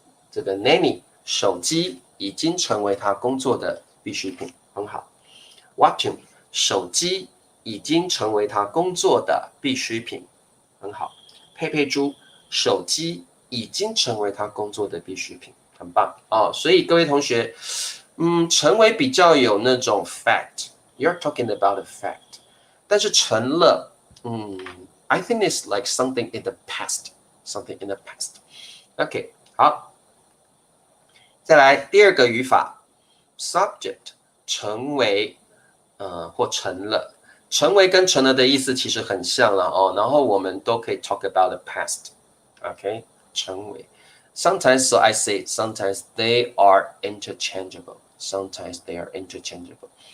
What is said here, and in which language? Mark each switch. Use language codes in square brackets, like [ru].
[zh] 这个 Nanny 手机已经成为他工作的必需品，很好。 Watching 手机已经成为他工作的必需品，很好。佩佩猪手机已经成为他工作的必需品，很棒哦。所以各位同学，成为比较有那种 [en] fact，you're talking about a fact， 但是成了，I think it's like something in the past, something in the past. [zh] OK， 好，再来第二个语法 ，subject 成为，或成了，成为跟成了的意思其实很像了哦。然后我们都可以 [en] talk about the past， [zh] OK， 成为。 [en] Sometimes, so I say, sometimes they are interchangeable. Sometimes they are interchangeable.